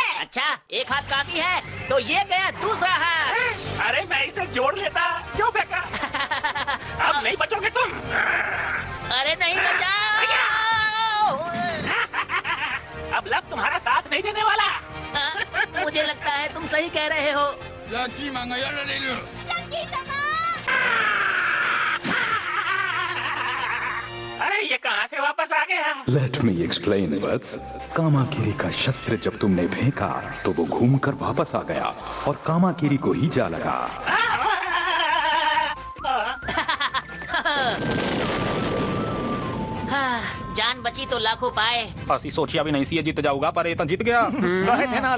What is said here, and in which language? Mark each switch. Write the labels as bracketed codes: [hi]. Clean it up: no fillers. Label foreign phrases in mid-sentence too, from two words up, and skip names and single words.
[hi] अच्छा, एक हाथ काफी है तो ये गया दूसरा हाथ। अरे मैं इसे जोड़ लेता। क्यों फेंका? अब नहीं बचोगे तुम। अरे नहीं बचा। अब लक तुम्हारा साथ नहीं देने वाला। मुझे लगता है तुम सही कह रहे हो। [ja] ラッキーマンがやられる。 [hi] अरे ये कहाँ से वापस आ गया? [en] Let me explain वत्स। [hi] कामाकिरी का शस्त्र जब तुमने फेंका तो वो घूमकर वापस आ गया और कामाकिरी को ही जा लगा। जान बची तो लाखों पाए। [pa] ਅਸੀਂ ਸੋਚਿਆ ਵੀ ਨਹੀਂ ਸੀ [hi] ये जीत जाऊंगा, पर ये तो जीत गया।